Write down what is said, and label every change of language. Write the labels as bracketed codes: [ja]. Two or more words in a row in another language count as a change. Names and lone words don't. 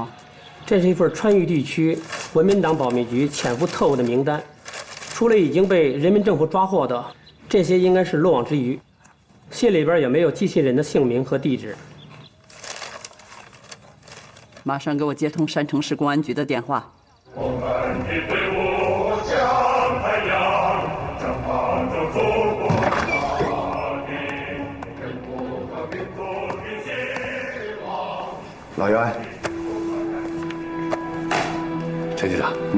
[zh] 这是一份川渝地区国民党保密局潜伏特务的名单，除了已经被人民政府抓获的，这些应该是漏网之鱼。信里边也没有寄信人的姓名和地址。马上给我接通山城市公安局的電話。我們的隊伍像太陽，將幫助祖國大地，人國和民族的希望。老袁，陳局長，